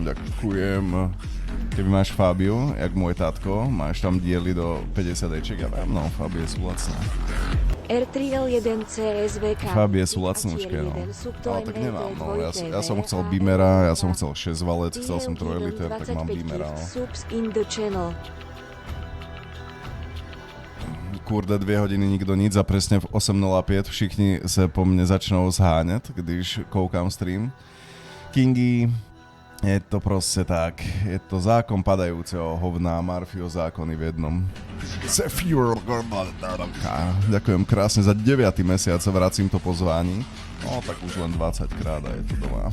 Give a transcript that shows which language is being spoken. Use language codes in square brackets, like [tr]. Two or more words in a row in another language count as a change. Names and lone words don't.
[sk] Keby máš Fabiu, jak môj tátko, máš tam diely do 50 eček, ja viem, no, Fabie sú lacné. R3L1 CSVK. Fabie sú lacnúčke, no. Ale tak nemám, no. Ja som chcel Beamera, ja som chcel 6 valec, chcel som 3 liter, tak mám Beamera, no. [cs] Kurde, 2 hodiny nikdo nic a presne v 8.05 všichni se po mne začnou zháňať, když koukám stream. [sk] Kingy, je to proste tak, je to zákon padajúceho hovna, Murphyho zákony v jednom. Ďakujem krásne, za 9. mesiac vracím to pozvání. No tak už len 20 krát a je to doma.